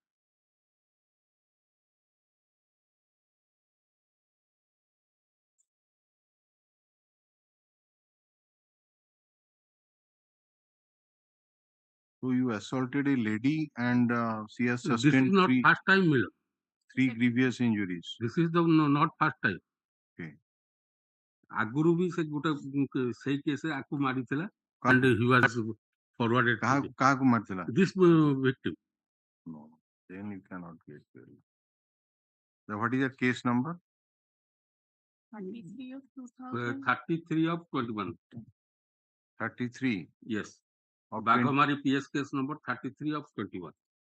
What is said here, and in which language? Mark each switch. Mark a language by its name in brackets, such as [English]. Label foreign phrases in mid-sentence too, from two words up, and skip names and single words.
[English] So you assaulted a lady and she has sustained this is not first time, Miller. 3 grievous injuries. This is the not first time. Okay. [Odia] ଆଗରୁ ବି ସେ ଗୋଟେ ସେଇ କେସ୍ ଆକୁ ମାରିଥିଲା [English] and he was forwarded to [Odia] କାହାକୁ ମାରିଥିଲା? [English] this victim. No, then you cannot get bail. So what is the case number? 33 of 2000. 33 of 21. 33. Yes. Of Baghamari PS case number 33 of 21.